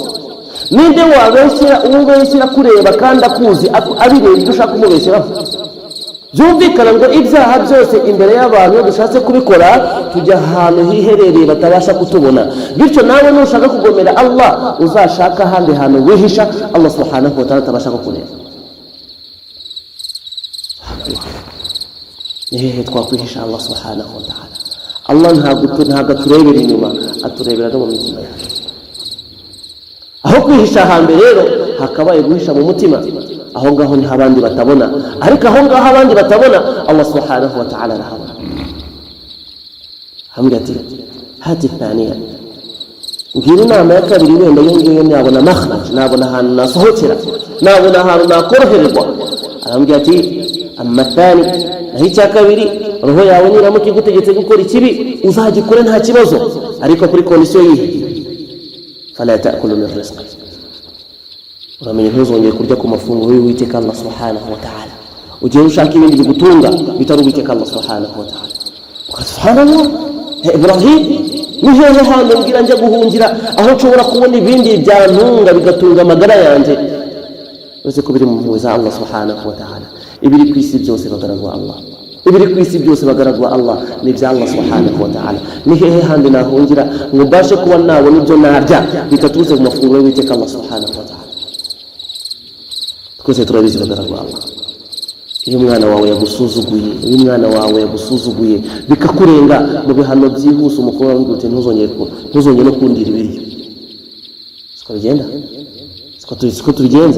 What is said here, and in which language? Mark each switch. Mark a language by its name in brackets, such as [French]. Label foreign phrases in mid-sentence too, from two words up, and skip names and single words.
[Kinyarwanda] Ninde wabeshyira kureba kandi akuzi abireba ibyo ushaka kumubeshyiraho? Byumvikana ngo ibyaha byose imbere y'abantu iyo dushatse kubikora tujya ahantu hiherereye batabasha kutubona. Bityo nawe nushaka kugomera Allah uzashaka ahandi hantu wihisha Allah [Arabic] سبحانه وتعالى [Kinyarwanda] atabasha kukureba. Nihehe twakwihisha Allah [Arabic] سبحانه وتعالى? [Kinyarwanda] Allah ntabwo aturebera inyuma, aturebera no mu mitima yacu. Aho kwihisha hambere rero hakabaye guhisha mu mutima, aho ngaho ni abandi batabona, ariko aho ngaho abandi batabona Allah [Arabic] سبحانه وتعالى [Kinyarwanda] arahabona. Hamwe ati [Arabic] هات ثانية, [Kinyarwanda] ngira inama ya kabiri, wenda yongeyeyo nabona makhraj, nabona ahantu nasohokera, nabona ahantu nakoroherwa. Arambwira ati [Arabic] أما ثاني, [Kinyarwanda] naho icya kabiri, roho yawe niramuka igutegetse gukora ikibi uzagikore nta kibazo, ariko kuri kondisiyo yihe, [Arabic] فلا تأكل من رزقي, [Kinyarwanda] uramenye ntuzongere kurya ku mafunguro y'Uwiteka Allah [Arabic] سبحانه وتعالى. [Kinyarwanda] Ugiye ushaka ibindi bigutunga bitari Uwiteka Allah [Arabic] سبحانه وتعالى. [Kinyarwanda] Subhanallah, Ibrahim nihehe hano ngira njya guhungira aho nshobora kubona ibindi byantunga bigatunga amagara yanjye, uretse ko biri mu mpuhwe za Allah [Arabic] سبحانه وتعالى. [Kinyarwanda] Ibiri ku isi byose bagaragwa Allah, ibiri ku isi byose bagaragwa Allah ni bya Allah [Arabic] سبحانه وتعالى. [Kinyarwanda] Nihehe handi nahungira ngo mbashe kuba nabona ibyo narya bitatuze mu mafunguro y'Uwiteka Allah [Arabic] سبحانه وتعالى? [Kinyarwanda] Twese turabizi bagaragwa Allah. Iyo umwana wawe yagusuzuguye bikakurenga mu bihano byihuse, umukuru wawe ngute ntuzongere no kundira ibiryo. Siko bigenda, siko tubigenza.